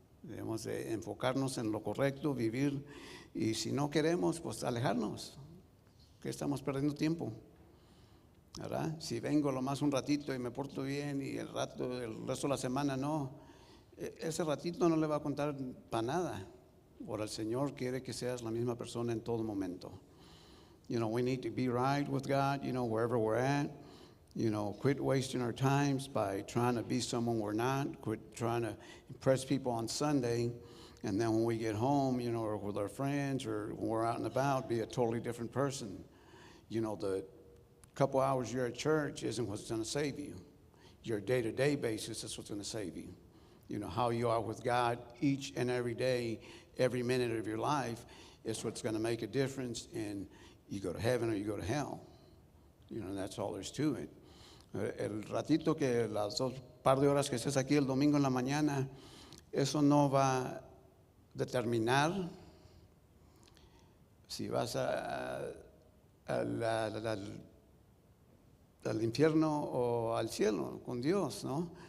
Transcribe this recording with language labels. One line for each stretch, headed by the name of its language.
Spanish: Debemos de enfocarnos en lo correcto, vivir, y si no queremos, pues alejarnos, que estamos perdiendo tiempo, ¿verdad? Si vengo lo más un ratito y me porto bien y el resto de la semana no, ese ratito no le va a contar para nada. Ahora el Señor quiere que seas la misma persona en todo momento.
English: We need to be right with God, wherever we're at. Quit wasting our times by trying to be someone we're not. Quit trying to impress people on Sunday. And then when we get home, or with our friends or when we're out and about, be a totally different person. The couple hours you're at church isn't what's going to save you. Your day-to-day basis is what's going to save you. How you are with God each and every day, every minute of your life is what's going to make a difference in you go to heaven or you go to hell. That's all there's to it.
Spanish: El ratito que las par de horas que estés aquí el domingo en la mañana, eso no va a determinar si vas al infierno o al cielo con Dios, ¿no?